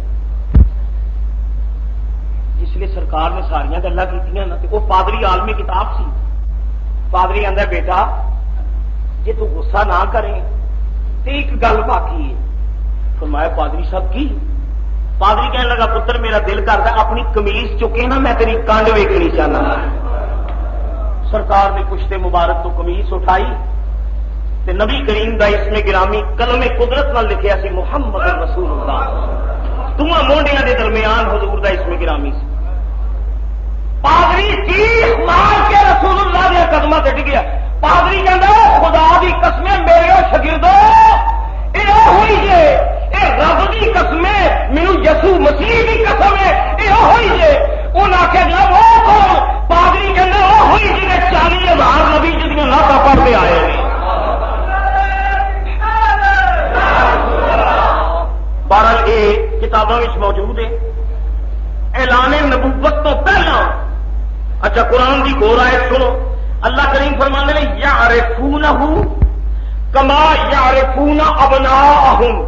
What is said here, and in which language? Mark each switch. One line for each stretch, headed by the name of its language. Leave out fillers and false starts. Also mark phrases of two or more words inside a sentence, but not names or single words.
Punjabi: جس لیے سرکار نے ساریا گلا کی وہ پادری عالمی کتاب سی. پادری آندا بیٹا جی تو غصہ نہ کریں تو ایک گل باقی ہے. فرمایا پادری صاحب کی؟ پادری کہنے لگا پتر میرا دل کرتا اپنی کمیز چکے نا میں تیری کانڈ ویکھنی چاہنا. سرکار نے پشتے مبارک تو کمیز اٹھائی تے نبی کریم دا اسم گرامی قلم قدرت نال لکھیا سی
Arabic: محمد رسول اللہ.
Punjabi: تمہاں مونڈیاں دے درمیان حضور دا اسم گرامی سی. پادری چیخ مار کے رسول اللہ دے قدماں تے ڈگیا. پادری کہندا خدا دی قسم میرے شاگردو اے ہوئی جے اے رب دی قسم مینوں یسوع مسیح دی قسم اے ہوئی جے. انہاں آکھیا جناب او کون؟ پادری کہندا او ہوئی جی نے 40,000 نبی جدیاں نعتاں پڑھتے آئے نے.
Urdu: بہرحال یہ کتابوں میں موجود ہے.
Punjabi: اعلان نبوت تو پہلا اچھا قرآن کی گور آئے سنو. اللہ کریم فرمانے نے
Arabic: یعرفونہ کما یعرفون ابناءہم.